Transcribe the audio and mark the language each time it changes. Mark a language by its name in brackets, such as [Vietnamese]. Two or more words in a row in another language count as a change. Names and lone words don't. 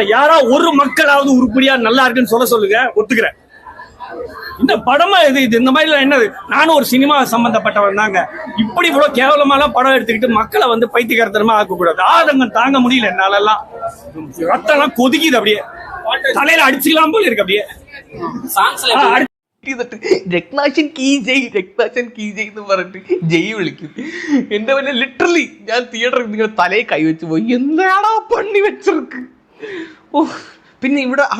[Tamil] யாரா ஒரு மக்களாவது உருப்படியா நல்லா இருக்குன்னு சொல்லுங்க, ஒத்துக்கிறேன். இந்த படமா இது இந்த மாதிரி என்னது? நானும் ஒரு சினிமா சம்பந்தப்பட்டவன் தாங்க. இப்படி இவ்வளவு கேவலமாலாம் படம் எடுத்துக்கிட்டு மக்களை வந்து பைத்தியக்காரத்தனமா ஆக்கக்கூடாது. ஆதங்கம் தாங்க முடியல என்னால எல்லாம். ரத்தம் எல்லாம் கொதிக்குது, அப்படியே தலையில அடிச்சுக்கலாம் போல இருக்கு. அப்படியே [Malayalam] രത്നാശൻ [Hindi] की जय, [Malayalam] രത്നാശൻ [Hindi] की जय [Malayalam] എന്ന് പറഞ്ഞിട്ട് ജയ് വിളിക്കും. എന്റെ പിന്നെ ലിറ്ററലി ഞാൻ തിയേറ്ററിൽ നിങ്ങളുടെ തലയെ കൈവച്ച് പോയി. എന്താടാ പണി വെച്ചവർക്ക്. പിന്നെ ഇവിടെ